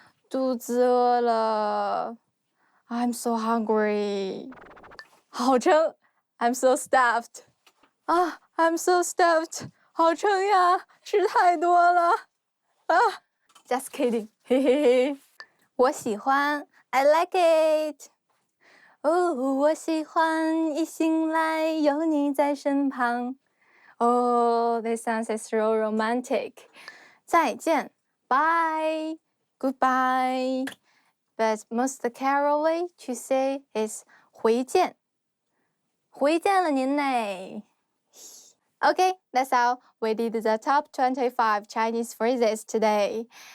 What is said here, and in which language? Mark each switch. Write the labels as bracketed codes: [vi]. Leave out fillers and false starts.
[zh] 肚子饿了 [en] I'm so hungry. [zh] 好撑 [en] I'm so stuffed. I'm so stuffed. [zh] 好撑呀，吃太多了。 [en] Just kidding. 嘿嘿嘿。 [zh] 我喜欢 [en] I like it. [zh] 我喜欢一醒来有你在身旁。 [en] This sounds so romantic. [zh] 再见 [en] Bye. Goodbye. But most carefully to say is [zh] 回见。回见了您呢。 [en] Okay, that's how we did the top 25 Chinese phrases today.